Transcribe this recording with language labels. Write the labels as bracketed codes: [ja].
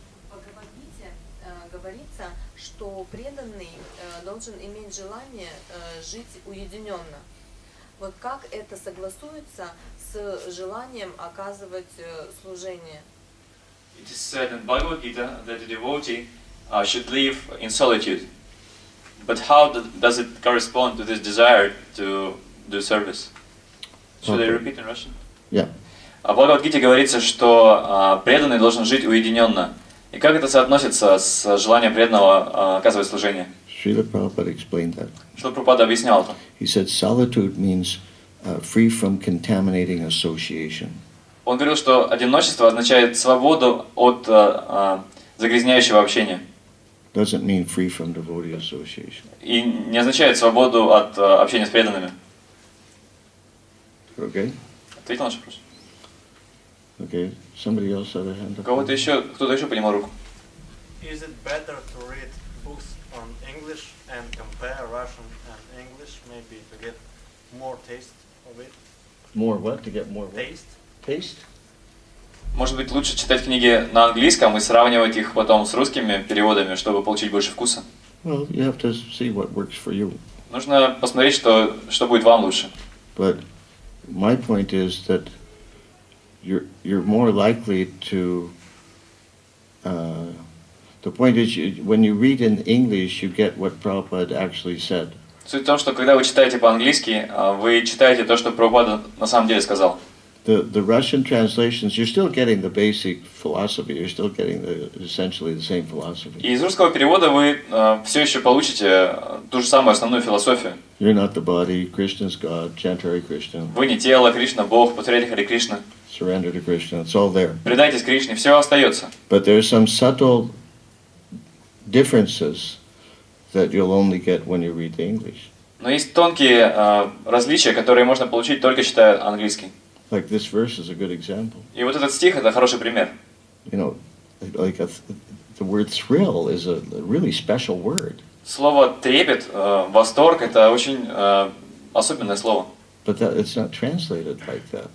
[ru] В Бхагават Гите говорится, что преданный должен иметь желание жить уединенно. Вот как это согласуется с желанием оказывать служение? [en] It is said in Bhagavad Gita that the devotee should live in solitude. But how does it correspond to this desire to do service? Should I repeat in Russian? Yeah. [ru] В Бхагават Гите говорится, что преданный должен жить уединенно. И как это соотносится с желанием преданного оказывать служение? [en] Srila Prabhupada explained that. [ru] Что Прабхупада объяснял это? [en] He said solitude means free from contaminating association. [ru] Он говорил, что одиночество означает свободу от загрязняющего общения. [en] Doesn't mean free from devotee association. [ru] И не означает свободу от общения с преданными. [en] Okay? [ru] Ответил на наш вопрос? [en] Okay. Somebody else had a hand up. Кто-то еще поднимал руку. Is it better to read books on English and compare Russian and English, maybe to get more taste of it? More what? To get more what? Taste? Taste? [ru] Может быть, лучше читать книги на английском и сравнивать их потом с русскими переводами, чтобы получить больше вкуса? [en] Well, you have to see what works for you. [ru] Нужно посмотреть, что будет вам лучше. [en] But my point is that you're more likely to. The point is, when you read in English, you get what Prabhupada actually said. [ru] Суть в том, что когда вы читаете по-английски, вы читаете то, что Прабхупада на самом деле сказал. [en] The Russian translations, you're still getting the basic philosophy. You're still getting essentially the same philosophy. [ru] И из русского перевода вы все еще получите ту же самую основную философию. [en] You're not the body. Krishna's God. Chant Hare Krishna. [ru] Вы не тело, Кришна, Бог, повторяйте Харе Кришна. [en] Surrender to Krishna. It's all there. [ru] Предайтесь Кришне, все остается. [en] But there are some subtle differences that you'll only get when you read the English. [ru] Но есть тонкие различия, которые можно получить только читая английский. [en] Like this verse is a good example. [ru] И вот этот стих это хороший пример. [en] You know, like the word thrill is a really special word. [ru] Слово трепет, восторг это очень особенное слово. [en] But that it's not translated like that.